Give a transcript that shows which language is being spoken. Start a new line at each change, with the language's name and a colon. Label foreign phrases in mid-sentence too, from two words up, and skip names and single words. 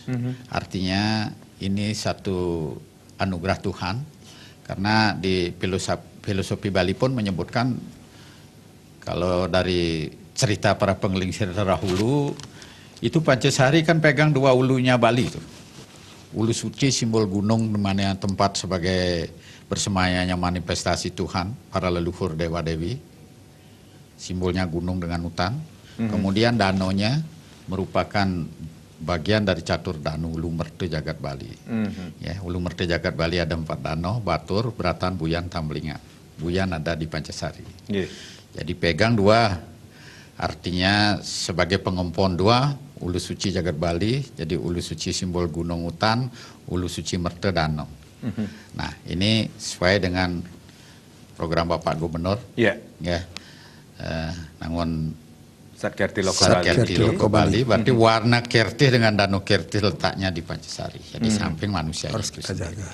Indonesian: Artinya ini satu anugerah Tuhan, karena di filosofi Bali pun menyebutkan kalau dari cerita para penglingsir terdahulu itu Pancasari kan pegang dua ulunya Bali itu. Ulu suci simbol gunung dimana tempat sebagai bersemayanya manifestasi Tuhan para leluhur dewa dewi, simbolnya gunung dengan hutan. Kemudian danaunya merupakan bagian dari catur danau Ulu Merte Jagat Bali. Ya, Ulu Merte Jagat Bali ada 4 danau, Batur, Beratan, Buyan, Tamblinga. Buyan ada di Pancasari. Jadi pegang dua, artinya sebagai pengompon dua, Ulu Suci Jagat Bali, jadi Ulu Suci simbol gunung hutan, Ulu Suci Merte danau. Nah, ini sesuai dengan program Bapak Gubernur. Ya, Nangun Sakerti Loke Bali, berarti warna Kertih dengan Danau Kertih letaknya di Pancasari, di samping manusia Harus kita jaga.